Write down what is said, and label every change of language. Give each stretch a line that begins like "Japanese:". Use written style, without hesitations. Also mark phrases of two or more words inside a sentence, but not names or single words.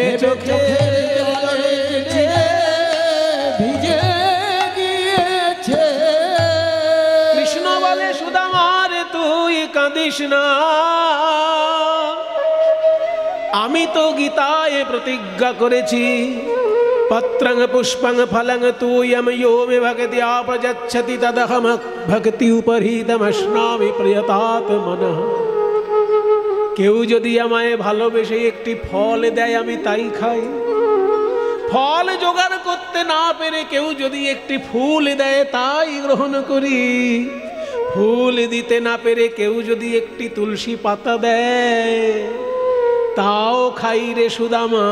Bangla: চোখের জলে চিড়ে ভিজে গিয়েছে। কৃষ্ণ বলে সুদামার তুই কাঁদিস না, আমি তো গীতায় প্রতিজ্ঞা করেছি,
Sanskrit: পত্রং পুষ্পং ফলং তুয়ম यो मे भक्त्या प्रयच्छति तदहम भक्ति उपहृतमश्नामि प्रियतात मनः।
Bangla: কেউ যদি আমায় ভালোবেসে একটি ফল দেয় আমি তাই খাই। ফল জোগাড় করতে না পেরে কেউ যদি একটি ফুল দেয় তাই গ্রহণ করি। ফুল দিতে না পেরে কেউ যদি একটি তুলসী পাতা দেয় তাও খাই রে সুদামা।